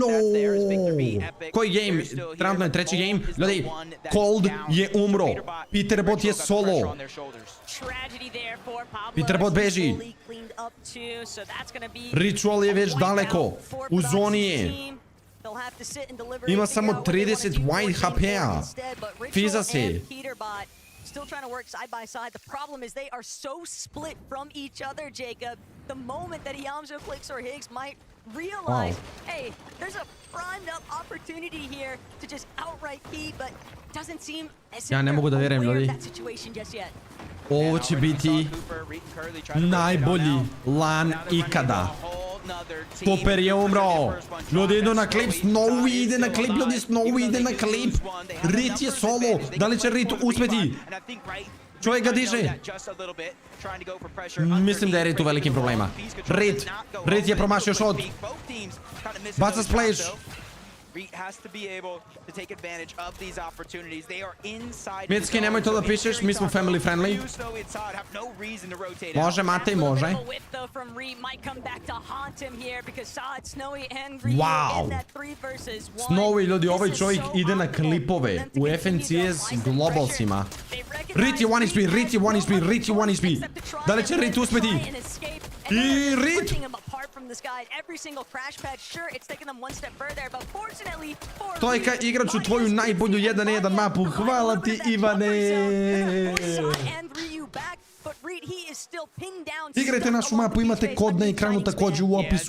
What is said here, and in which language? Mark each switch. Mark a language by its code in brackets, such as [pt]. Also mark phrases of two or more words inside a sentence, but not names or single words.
[hr] Koji game? Trenutno je 3. game. Ljudi, Cold je umro. Peterbot je solo. Peterbot beži. Ritual je već daleko. U zoni je. Ima samo 30 [en] white HP- [hr] a. Fiza se. [en] Still trying to work side by side. The problem is they are so split from each other, Jacob. The moment that Yamjo clicks or Higgs might realize, hey, there's a primed up opportunity here to just outright key, but doesn't seem as if they're aware of that situation just yet. [hr] Ovo će biti najbolji LAN ikada. Cooper je umro. Ljudi idu na klip. Snowy ide na klip. Ljudi, Snowy ide na klip. Rit je solo. Da li će Rit uspjeti? Čovjek ga diže. Mislim da je Rit u velikim problema. Rit je promašio shot. Baca splash. Mitski, nemoj to da pišeš, mi smo [en] family friendly. [hr] Može, Matej, može. Wow. Snowy, ljudi, ovaj čovjek ide na klipove u FNCS globalsima. Rit je 1 HP, Rit je 1 HP, Rit je 1 HP. Da li će Rit uspjeti? I Rit! Stojka, igrač u tvoju najbolju 1-1 mapu. Hvala ti, Ivane! Igrajte našu mapu, imate kod na ekranu također u opisu.